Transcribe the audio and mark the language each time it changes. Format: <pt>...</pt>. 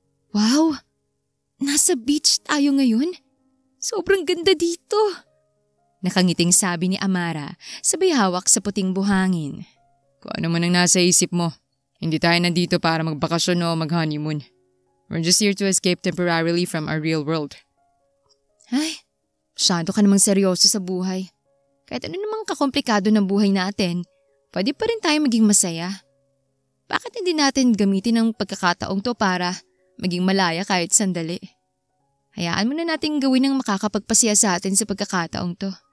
<tl>Wow! Nasa beach tayo ngayon? Sobrang ganda dito! Nakangiting sabi ni Amara, sabay hawak sa puting buhangin. Kung ano man ang nasa isip mo, hindi tayo nandito para magbakasyon o mag-honeymoon.</tl> <en>We're just here to escape temporarily from our real world.</en> <tl>Ay, masyado ka namang seryoso sa buhay. Kahit ano namang kakomplikado ng buhay natin, pwede pa rin tayo maging masaya. Bakit hindi natin gamitin ang pagkakataong to para maging malaya kahit sandali? Hayaan mo na natin gawin ang makakapagpasaya sa atin sa pagkakataong to.</tl>